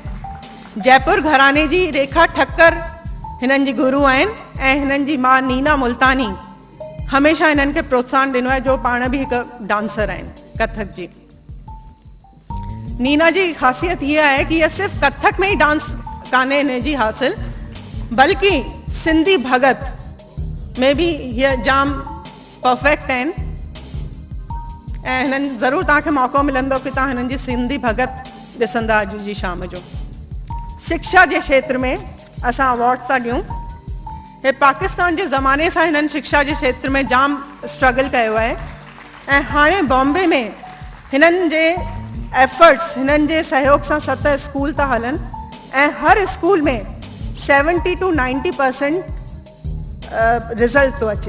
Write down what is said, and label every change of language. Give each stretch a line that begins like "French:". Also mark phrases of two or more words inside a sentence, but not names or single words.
Sindhi: जयपुर घराने जी रेखा ठक्कर हिननि जी गुरु आहिनि ऐं हिननि जी मां नीना मुल्तानी हमेशह हिननि खे प्रोत्साहन ॾिनो आहे, जो पाण बि हिकु डांसर आहिनि कथक जी।
Hindi: नीना जी ख़ासियत ये है कि ये सिर्फ कथक में ही डांस
Sindhi: कान्हे हिन जी हासिल,
Hindi: बल्कि सिंधी भगत में भी ये
Sindhi: जाम परफेक्ट आहिनि। ऐं हिननि ज़रूरु तव्हांखे मौक़ो मिलंदो कि तव्हां हिननि जी सिंधी भगत ॾिसंदा अॼु जी शाम जो। शिक्षा जे क्षेत्र में असां अवॉर्ड था ॾियूं। हे पाकिस्तान जे ज़माने सां हिननि शिक्षा जे क्षेत्र में जाम स्ट्रगल कयो आहे ऐं हाणे बॉम्बे में हिननि जे एफर्ट्स, हिननि जे सहयोग सां 7 स्कूल था हलनि ऐं हर स्कूल में 70 to 90% रिज़ल्ट थो अचे।